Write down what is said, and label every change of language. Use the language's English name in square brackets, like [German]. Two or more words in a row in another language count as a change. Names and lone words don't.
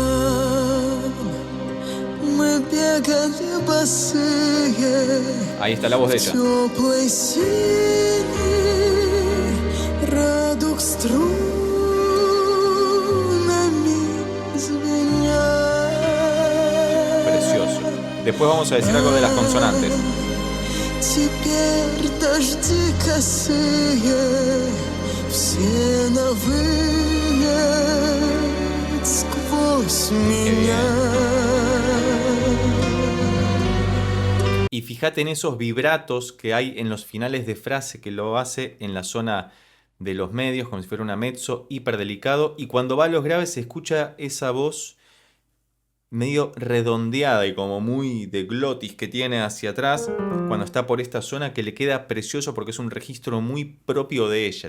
[Spanish] Ahí está la voz de ella. Precioso. Después vamos a decir algo de las consonantes. [Russian] Теперь дожди косые, все навыют сквозь меня. [Spanish] Y fíjate en esos vibratos que hay en los finales de frase, que lo hace en la zona de los medios, como si fuera una mezzo, hiper delicado. Y cuando va a los graves se escucha esa voz medio redondeada y como muy de glotis que tiene hacia atrás cuando está por esta zona, que le queda precioso porque es un registro muy propio de ella.